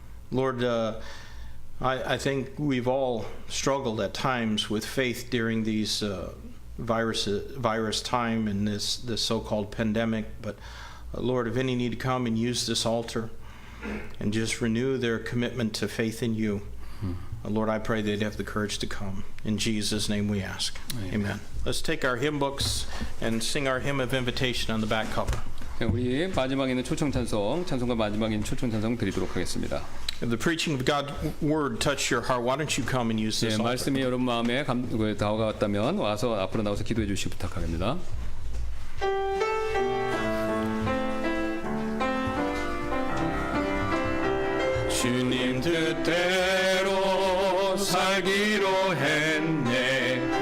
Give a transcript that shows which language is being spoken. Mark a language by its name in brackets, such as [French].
[English] Lord, I think we've all struggled at times with faith during these virus time and this so-called pandemic, but Lord, if any need to come and use this altar and just renew their commitment to faith in you, Lord, I pray they'd have the courage to come. In Jesus' name we ask. Amen. Let's take our hymn books and sing our hymn of invitation on the back cover. [Korean] 네, 우리 마지막에 있는 초청 찬송, 찬송가 마지막에 있는 초청 찬송 드리도록 하겠습니다. [English] If the preaching of God's word touched your heart, why don't you come and use this [Korean] 네, 말씀이 여러분 마음에 다가왔다면 와서 앞으로 나와서 기도해 주시기 부탁합니다. 주님 뜻대로 살기로 했네.